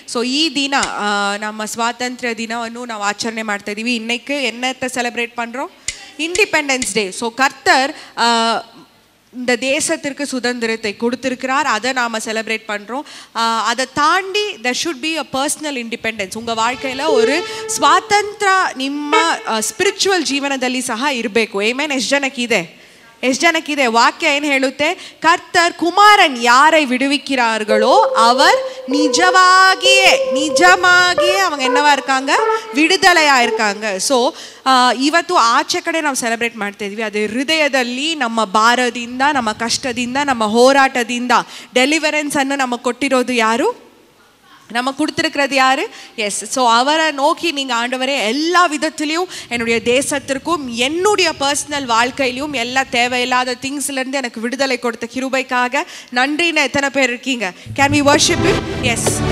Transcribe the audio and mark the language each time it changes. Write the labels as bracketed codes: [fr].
[kn] So ಈ ದಿನ ನಮ್ಮ ಸ್ವಾತಂತ್ರ್ಯ ದಿನವನ್ನು ನಾವು ಆಚರಣೆ ಮಾಡ್ತಾ ಇದ್ದೀವಿ. [ta] இன்னைக்கு என்னத்தை செலிப்ரேட் பண்ணுறோம்? Independence day. ஸோ கர்த்தர் இந்த தேசத்திற்கு சுதந்திரத்தை கொடுத்திருக்கிறார். அதை நாம் செலிப்ரேட் பண்ணுறோம். அதை தாண்டி [en] there should be a personal independence. [ta] உங்கள் வாழ்க்கையில் ஒரு [kn] ಸ್ವಾತಂತ್ರ್ಯ ನಿಮ್ಮ ಸ್ಪಿರಿಚುವಲ್ ಜೀವನದಲ್ಲಿ ಸಹ ಇರಬೇಕು. ಆಮೆನ್. ಎಷ್ಟು ಜನಕ್ಕಿದೆ ವಾಕ್ಯ ಏನು ಹೇಳುತ್ತೆ? [ta] ಕರ್ತರ್ ಕುಮಾರನ್ ಯಾரை விடுவிக்கிறார்களோ அவர் நிஜமாகியே அவங்க என்னவா இருக்காங்க? விடுதலையா இருக்காங்க. [kn] ಸೊ ಇವತ್ತು ಆಚೆ ಕಡೆ ನಾವು ಸೆಲೆಬ್ರೇಟ್ ಮಾಡ್ತಾ ಇದ್ವಿ. ಅದೇ ಹೃದಯದಲ್ಲಿ ನಮ್ಮ ಭಾರದಿಂದ, ನಮ್ಮ ಕಷ್ಟದಿಂದ, ನಮ್ಮ ಹೋರಾಟದಿಂದ ಡೆಲಿವರೆನ್ಸ್ ಅನ್ನು ನಮಗೆ ಕೊಟ್ಟಿರೋದು ಯಾರು? [ta] நமக்கு கொடுத்துருக்கிறது யாரு? எஸ். ஸோ அவரை நோக்கி நீங்கள் ஆண்டவரே எல்லா விதத்துலேயும் என்னுடைய தேசத்திற்கும் என்னுடைய பர்சனல் வாழ்க்கையிலையும் எல்லா தேவையில்லாத திங்ஸ்லேருந்து எனக்கு விடுதலை கொடுத்த கிருபைக்காக நன்றின்னு எத்தனை பேர் இருக்கீங்க? [en] Can we worship him? [ta] S.